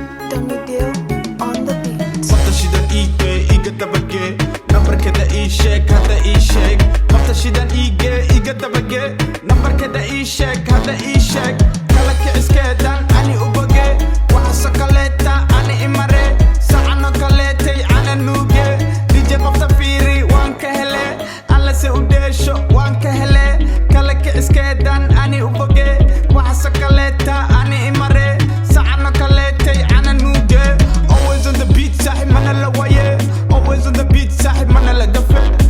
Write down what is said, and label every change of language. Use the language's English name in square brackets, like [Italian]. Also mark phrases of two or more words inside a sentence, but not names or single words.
[English] Don't you deal on the beat. [Somali] Qofta shidan ii gee, iga daba gee. Nambarkeeda ii sheeg, hadda ii sheeg. Qofta shidan ii gee, iga daba gee. Nambarkeeda ii sheeg, hadda ii sheeg. Kala kiciskeedan ani u boge. Waxa soo kaleeta ani i mare. Sacan oo kaleetay ana nuuge. D J qofta fiiri, waan ka hele. Alla se u dheesho, waan ka hele. Kala kiciskeedan ani u boge. Waxa soo kaleeta ani i mare. Sacan oo kaleetay ana nuuge. [English] Always on the beat, [Somali] saaxiib, mana la waaye. [English] Always on the beat, [Somali] saaxiib, mana la gafe.